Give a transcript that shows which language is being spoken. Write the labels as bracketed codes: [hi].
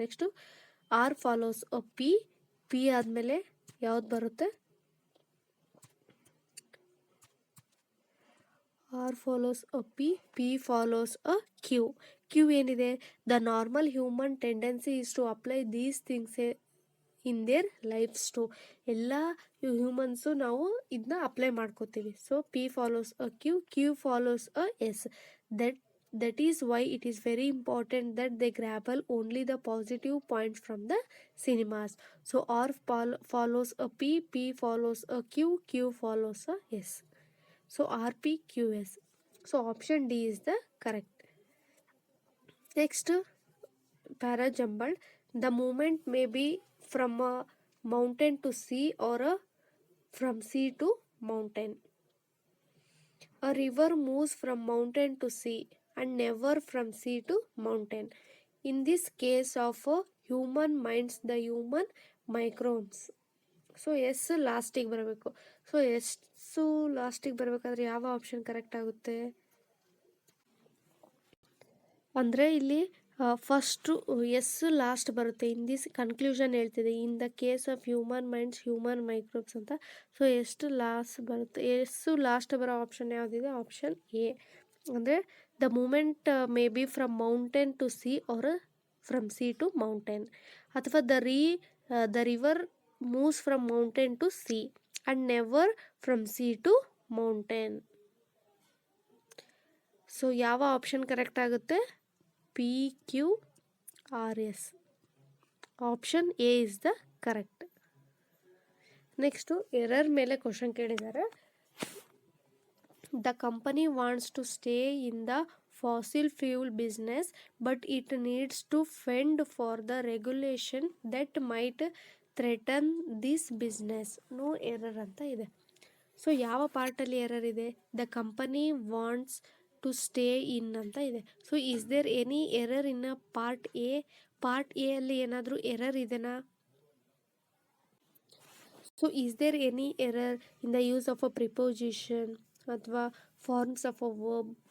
[en] next R follows a P [kn] ಆದಮೇಲೆ ಯಾವ್ದು ಬರುತ್ತೆ, [en] R follows a P follows a Q [kn] ಏನಿದೆ, [en] The normal human tendency is to apply these things in their lifes too. [kn] ಎಲ್ಲ ಹ್ಯೂಮನ್ಸು ನಾವು ಇದನ್ನ apply ಮಾಡ್ಕೋತೀವಿ. [en] So P follows a Q follows a S. That is why it is very important that they grapple only the positive points from the cinemas. So R follows a P follows a Q follows a S. So RPQS. So option D is the correct. Next, para jumbled. The movement may be from a mountain to sea or from sea to mountain. A river moves from mountain to sea and never from sea to mountain. In this case of human minds, the human microbes. [kn] So S ಲಾಸ್ಟಿಗೆ ಬರಬೇಕು. So S ಲಾಸ್ಟಿಗೆ ಬರಬೇಕಾದ್ರೆ ಯಾವ option correct ಆಗುತ್ತೆ ಅಂದರೆ ಇಲ್ಲಿ first S last ಬರುತ್ತೆ. [en] in this conclusion [kn] ಹೇಳ್ತಿದೆ, [en] In the case of human minds human microbes ಅಂತ. [kn] ಸೊ ಎಷ್ಟು ಲಾಸ್ಟ್ ಬರುತ್ತೆ, ಎಸ್ಸು ಲಾಸ್ಟ್ ಬರೋ ಆಪ್ಷನ್ ಯಾವುದಿದೆ, ಆಪ್ಷನ್ ಎ. [en] ಅಂದರೆ the movement may be from mountain to sea or from sea to mountain, ಅಥವಾ the river moves from mountain to sea and never from sea to mountain. [kn] So ಯಾವ option correct ಆಗುತ್ತೆ, PQRS. [en] Option A is the correct. Next error ಮೇಲೆ question [kn] ಕೇಳಿದ್ದಾರೆ. [en] The company wants to stay in the fossil fuel business but it needs to fend for the regulation that might threaten this business. No error [kn] ಅಂತ ಇದೆ. [en] so [kn] ಯಾವ ಪಾರ್ಟಲ್ಲಿ [en] Error ಇದೆ, the company wants to stay in ಅಂತ ಇದೆ. So is there any error in part A? Part A ಅಲ್ಲಿ [kn] ಏನಾದರೂ error ಇದೆನಾ? [en] So is there any error in the use of a preposition ಅಥವಾ forms of a verb?